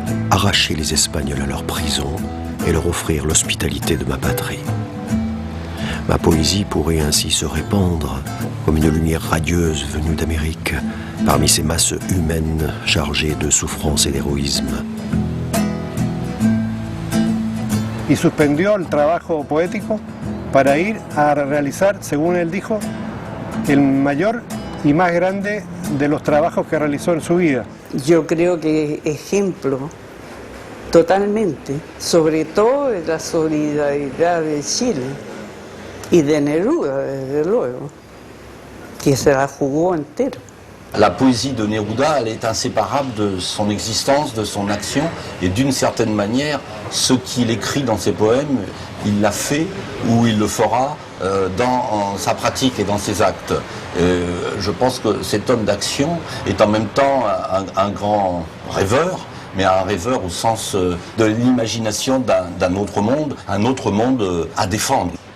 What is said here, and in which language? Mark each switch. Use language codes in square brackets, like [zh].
[fr] Arracher les Espagnols à leur prison et leur offrir l'hospitalité de ma patrie. Ma poésie pourrait ainsi se répandre comme une lumière radieuse venue d'Amérique, parmi ces masses humaines chargées de souffrance et d'héroïsme. [es] Y suspendió el trabajo poético para ir a realizar, según él dijo, el mayor y más grande de los trabajos que realizó en su vida. Yo creo que ejemplo totalmente, sobre todo de la solidaridad de Chile y de Neruda, desde luego, que se la jugó entero. [fr] La poésie de Neruda, elle est inséparable de son existence, de son action, et d'une certaine manière, ce qu'il écrit dans ses poèmes, il l'a fait ou il le fera dans sa pratique et dans ses actes. Je pense que cet homme d'action est en même temps un grand rêveur, mais un rêveur au sens de l'imagination d'un autre monde, un autre monde à défendre.